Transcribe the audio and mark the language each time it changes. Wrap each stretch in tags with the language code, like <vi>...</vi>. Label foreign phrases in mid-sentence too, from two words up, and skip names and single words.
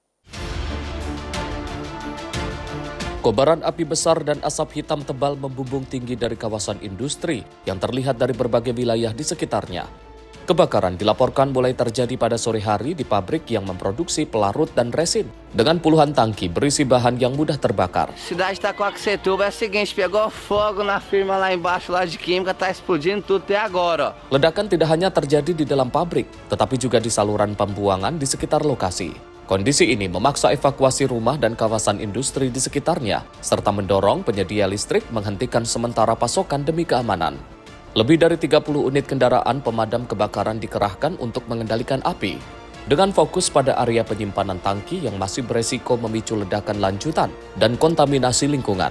<id>Kobaran api besar dan asap hitam tebal membumbung tinggi dari kawasan industri yang terlihat dari berbagai wilayah di sekitarnya. Kebakaran dilaporkan mulai terjadi pada sore hari di pabrik yang memproduksi pelarut dan resin dengan puluhan tangki berisi bahan yang mudah terbakar.</id> <pt>Cidade de Itaquaquecetuba é o seguinte, pegou fogo na firma lá embaixo lá de química, tá explodindo tudo até agora.</pt> <id>Ledakan tidak hanya terjadi di dalam pabrik, tetapi juga di saluran pembuangan di sekitar lokasi. Kondisi ini memaksa evakuasi rumah dan kawasan industri di sekitarnya, serta mendorong penyedia listrik menghentikan sementara pasokan demi keamanan. Lebih dari 30 unit kendaraan pemadam kebakaran dikerahkan untuk mengendalikan api, dengan fokus pada area penyimpanan tangki yang masih beresiko memicu ledakan lanjutan dan kontaminasi lingkungan.</id>